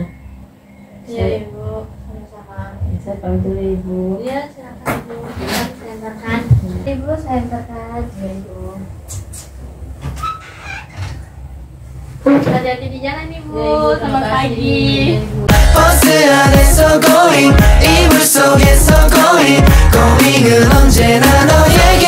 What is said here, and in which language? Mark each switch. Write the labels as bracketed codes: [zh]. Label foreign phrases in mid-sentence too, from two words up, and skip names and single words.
[id] Iya ibu, sama-sama. Saya pamit dulu ibu. Iya silakan ibu. Saya antarkan. Ibu saya antarkan. Iya ibu. Hati-hati di jalan ibu. Ya, ibu, Selamat terima kasih. pagi. Ya, ibu. [ko] 버스 안에서 going 이불 속에서 going going은 언제나 너의